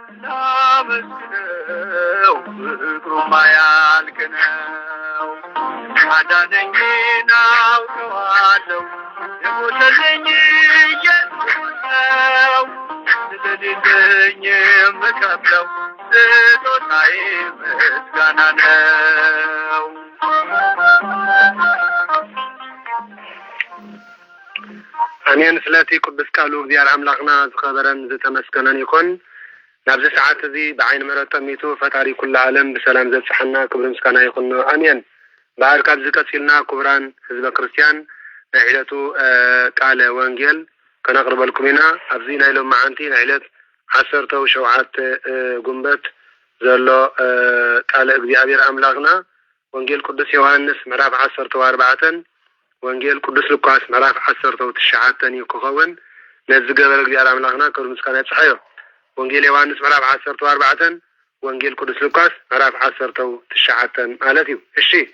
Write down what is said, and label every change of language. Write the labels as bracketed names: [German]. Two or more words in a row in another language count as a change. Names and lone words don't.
[Amharic] ላመስግነው ፍቅሩማ ያልቅ ነው። አዳነኝን አውቀዋለሁ የሞተልኝ ኢየሱስ ነው። ስለሌለኝ የምከፍለው ስጦታዬ ምስጋና ነው። [Tigrinya] አሜን። ስለቲ ቅዱስ ቃሉ እግዚአብሔር አምላክና ዝኸበረን ዝተመስገነን ይኮን። ናብዚ ሰዓት እዚ ብዓይኒ ምሕረት ጠሚቱ ፈጣሪ ኩሉ ዓለም ብሰላም ዘብፅሐና ክብሪ ምስጋና ይኹን አሜን። በዓል ካብዚ ቀፂልና ክቡራን ህዝበ ክርስቲያን ናይ ዕለቱ ቃለ ወንጌል ከነቅርበልኩም ኢና። ኣብዚ ናይ ሎም መዓንቲ ናይ ዕለት 17 ጉንበት ዘሎ ቃለ እግዚአብሔር አምላክና ወንጌል ቅዱስ ዮሐንስ ምዕራፍ 14 ወንጌል ቅዱስ ሉቃስ ምዕራፍ 19 ክኸውን ነዚ ገበረ እግዚአብሔር አምላክና ክብሪ ምስጋና ይብፅሐዮ። ወንጌል ዮሐንስ ምዕራፍ 14 ወንጌል ቅዱስ ሉቃስ ምዕራፍ 19 ማለት እዩ። እሺ